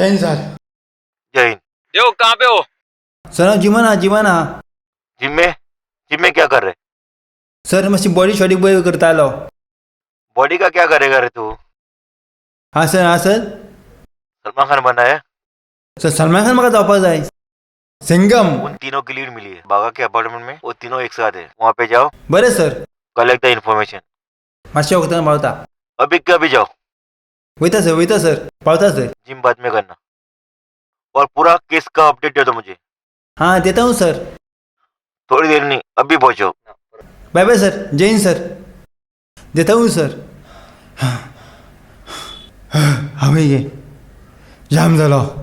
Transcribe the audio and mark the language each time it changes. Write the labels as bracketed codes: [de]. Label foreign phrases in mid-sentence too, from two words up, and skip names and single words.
[hi] जय हिंद। देव, कहाँ पे हो? सर जिम में क्या कर रहे? [kok] सर मातशी बॉडी शॉडी बरी करता आलो. [hi] बॉडी का क्या करेगा रे तू? हाँ सर सलमान खान बना है. [kok] सर सलमान खान म्हाका जावपाक जाय. सिंगम. [hi] उन तीनों की लीड मिली है बागा के अपार्टमेंट में. वो तीनों एक साथ है. वहाँ पे जाओ. [kok] बरे सर. [en] collect the information. [kok] मातशें वखदां पावता. [hi] अभी के अभी जाओ. [kok] वयता सर पावता सर. [hi] जिम बाद में करना. और पूरा केस का अपडेट दे दो मुझे. हाँ देता हूँ सर. थोड़ी देर नहीं, अभी पहुंचो. [en] बाय बाय [hi] सर. जय हिंद सर. देता हूँ सर. हमें ये जाम झालो.